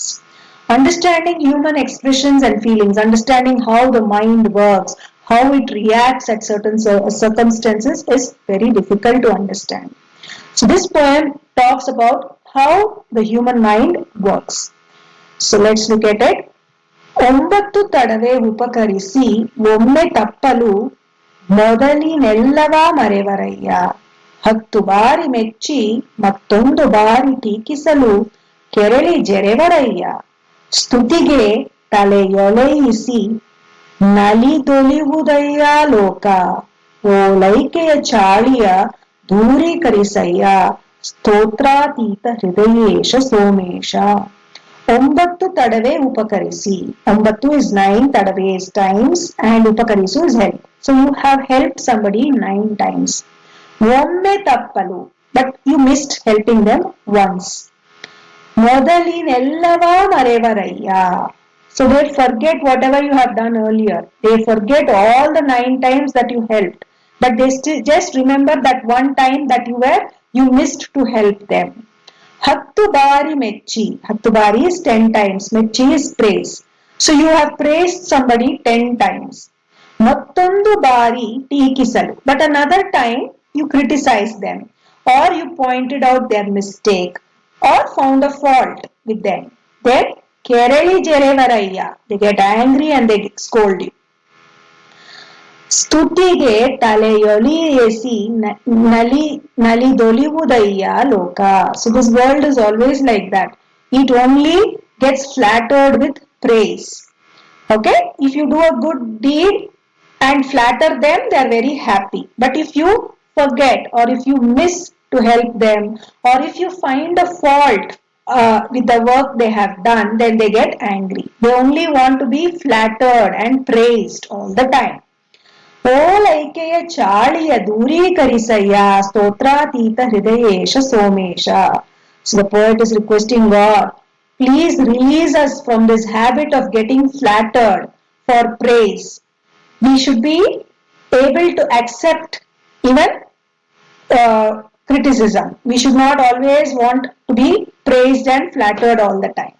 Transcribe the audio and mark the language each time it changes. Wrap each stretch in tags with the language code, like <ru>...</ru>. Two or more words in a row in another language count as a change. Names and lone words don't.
<en>Understanding human expressions and feelings, understanding how the mind works, how it reacts at certain circumstances is very difficult to understand. So this poem talks about how the human mind works. So let's look at it.</en> <kn>9 ತಡವೆ ಉಪಕರಿಸಿ ಒಮ್ಮೆ ತಪ್ಪಲು ಮೊದಲಿನೆಲ್ಲವ ಮರೆವರಯ್ಯ 10 ಬಾರಿ ಮೆಚ್ಚಿ ಮತ್ತೊಂದು ಬಾರಿ ಟೀಕಿಸಲು ಕೆರಳಿ ಜೆರೆವರಯ್ಯ ಸ್ತುತಿಗೆ ತಲೆಯೊಲೆಯಿಸಿ ನಲಿದೊಲಿವುದಯ್ಯ ಲೋಕ ಓಲೈಕೆಯ ಚಾಳಿಯ ದೂರೀಕರಿಸಯ್ಯ ಸ್ತೋತ್ರಾತೀತ ಹೃದಯೇಶ ಸೋಮೇಶ 9 ತಡವೆ ಉಪಕರಿಸಿ.</kn> <en>9 is 9, ತಡವೆ is times and ಉಪಕರಿಸು is help. So you have helped somebody 9 times.</en> <kn>ಒಮ್ಮೆ ತಪ್ಪಲು,</kn> <en>but you missed helping them once.</en> <kn>ಮೊದಲಿನೆಲ್ಲವ ಮರೆವರಯ್ಯ.</kn> <en>So they forget whatever you have done earlier. They forget all the 9 times that you helped. But they still just remember that one time that you missed to help them.</en> <kn>10 ಬಾರಿ ಮೆಚ್ಚಿ. 10 ಬಾರಿ</kn> <en>is 10 times. ಮೆಚ್ಚಿ is praise. So you have praised somebody 10 times.</en> <kn>ಮತ್ತೊಂದು ಬಾರಿ ಟೀಕಿಸಲು.</kn> <en>But another time you criticized them or you pointed out their mistake or found a fault with them.</en> <kn>Then ಕೆರಳಿ ಜೆರೆವರಯ್ಯ.</kn> <en>They get angry and they scold you.</en> <kn>ಸ್ತುತಿಗೆ ತಲೆಯೊಲಿಯೇಸಿ ನಲಿದೊಲಿವುದಯ್ಯ ಲೋಕ.</kn> <en>So this world is always like that. It only gets flattered with praise. Okay? If you do a good deed and flatter them, they are very happy. But if you forget or if you miss to help them or if you find a fault with the work they have done, then they get angry. They only want to be flattered and praised all the time.</en> <kn>ಓಲೈಕೆಯ ಚಾಳಿಯ ದೂರೀಕರಿಸಯ್ಯ ಸ್ತೋತ್ರಾತೀತ ಹೃದಯೇಶ ಸೋಮೇಶ.</kn> <en>So the poet is requesting God, please release us from this habit of getting flattered for praise. We should be able to accept even criticism. We should not always want to be praised and flattered all the time.</en>